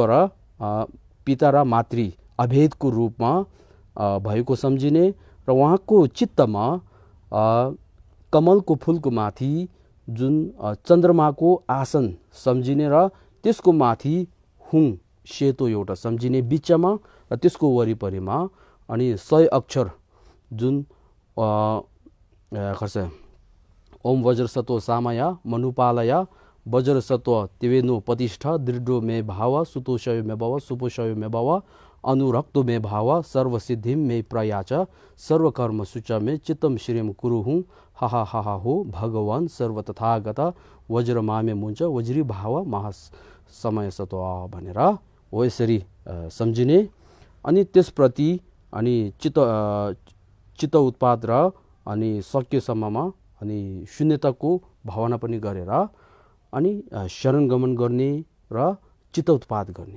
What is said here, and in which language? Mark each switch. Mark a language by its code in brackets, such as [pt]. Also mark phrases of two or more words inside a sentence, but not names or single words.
[ne] र पिता र मातृ अभेदको रूपमा भएको सम्झिने र उहाँको चित्तमा कमलको फुलको माथि जुन चन्द्रमाको आसन सम्झिने र त्यसको माथि हुङ सेतो एउटा सम्झिने बिचमा र त्यसको वरिपरिमा अनि 100 अक्षर जुन [sa] खर्च ओम वज्रसत्व सामया मनुपालय वज्रसत्व तिवेनो प्रतिष्ठा दृढो मे भाव सुतोषय मे भव सुपोषय मे भव अनुरक्तो मे भाव सर्वसिद्धिम मे प्रयाच सर्वकर्म सुच मे चित्तम श्रीम कुरु हुँ हा हो भगवान सर्व तथागत वज्र मामे मुञ्च वज्री भाव महासमय सत्व [ne] भनेर हो यसरी सम्झिने। अनि त्यसप्रति अनि चित्त उत्पाद र अनि सकेसम्ममा अनि शून्यताको भावना पनि गरेर अनि शरण गमन गर्ने र चित्त उत्पाद गर्ने।